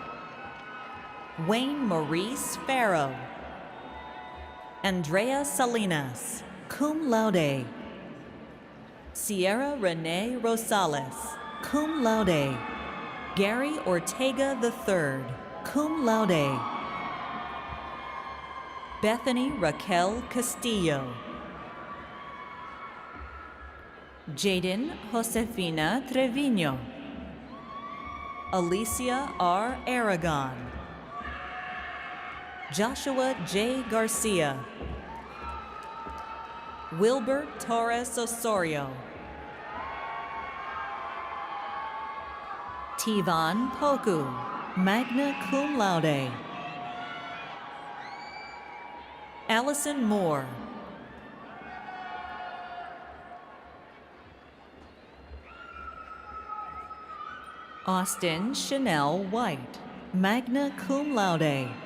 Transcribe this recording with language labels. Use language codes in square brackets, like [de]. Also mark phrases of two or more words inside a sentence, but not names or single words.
[en] Wayne Maurice Farrow. Andrea Salinas, [la] cum laude. [en] Sierra Renee Rosales, [la] cum laude. [en] Gary Ortega III, [la] cum laude. [en] Bethany Raquel Castillo. Jaden Josefina Trevino. Alicia R. Aragon. Joshua J. Garcia. Wilbert Torres Osorio. Tivan Poku, [la] magna cum laude. [en] Allison Moore. Austin Chanel White, [la] magna cum laude.